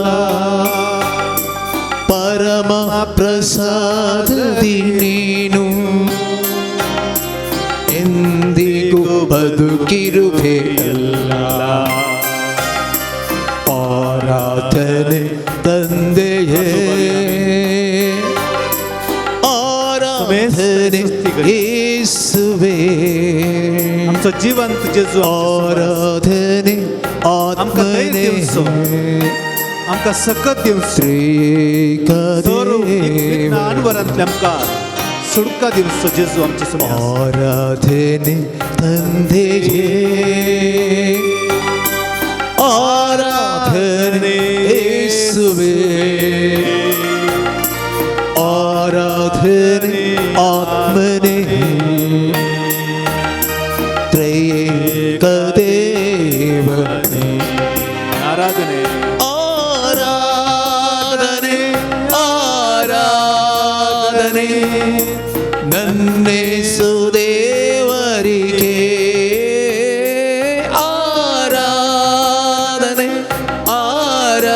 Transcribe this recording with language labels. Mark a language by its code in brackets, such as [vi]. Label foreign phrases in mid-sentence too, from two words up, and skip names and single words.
[kn] ಪರಮ ಪ್ರಸಾದದಿ ನೀನು ಎಂದಿಗೂ ಬದುಕಿರುವೆಯಲ್ಲ ಆರಾಧನೆ ತಂದೆಯೇ ಆರಾಧನೆ ಯೇಸುವೇ [kok] आमचो जिवंत जेजू [kn] ಆರಾಧನೆ ಆತ್ಮನೇ [kok] आमकां सकत दिवचो अनवरांतले आमकां सुटका दिवचो जेजू आमचे समोर [kn] आराधने ತಂದೆಯೇ आराधने ಯೇಸುವೇ ಆರಾಧನೆ ಆತ್ಮನೇ ತ್ರೈಕ ದೇವನೇ आराधने ಆರಾಧನೆ ಆರಾಧನೆ ನನ್ನೇಸು ದೇವರಿಗೆ ಆರಾಧನೆ ಆರಾಧನೆ